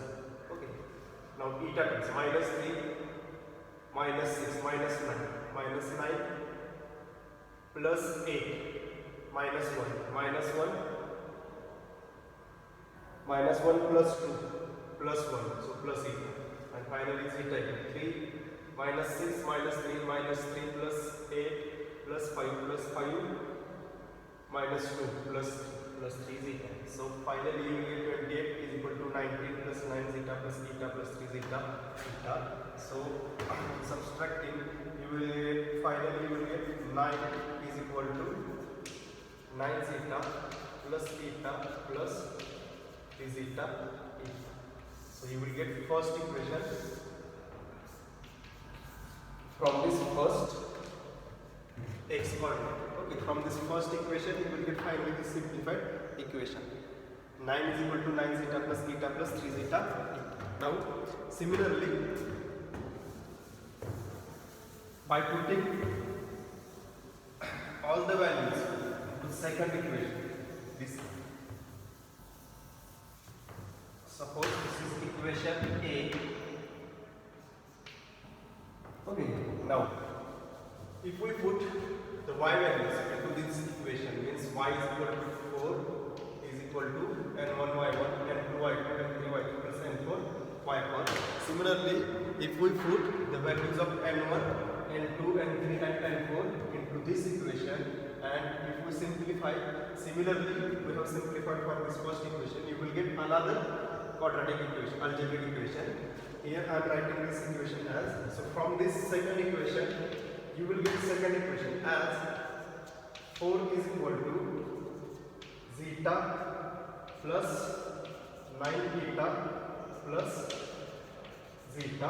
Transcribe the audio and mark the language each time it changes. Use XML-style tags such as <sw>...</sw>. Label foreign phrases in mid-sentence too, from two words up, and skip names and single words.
<en>Okay, now eta terms, minus 3 minus 6 minus 9 plus 8 minus 1 minus 1 plus 2 plus 1, so plus 8, and finally zeta 3 minus 6 minus 3 minus 3 plus 8 plus 5 minus 2 plus 3 zeta. So finally you will get 28 is equal to 19 plus 9 zeta plus eta plus 3 zeta eta. So subtracting you will get, finally you will get 9 is equal to 9 zeta plus eta plus 3 zeta eta. So you will get first equation from this first x coordinate. Okay, from this first equation you will get finally this simplified equation. 9 is equal to 9 zeta plus eta plus 3 zeta eta. Now similarly, by putting all the values into second equation, this, suppose this is equation A. Okay, now if we put the y values into this equation, means y is equal to 4 is equal to n1 y1 n2 y2 n3 y2 plus n4 y4. Similarly, if we put the values of n1 n2 n3 and n4 into this equation, and if we simplify, similarly we have simplified for this first equation, you will get another quadratic equation, algebraic equation. Here I am writing this equation as, so from this second equation you will get second equation as 4 is equal to zeta plus 9 eta plus zeta.</en>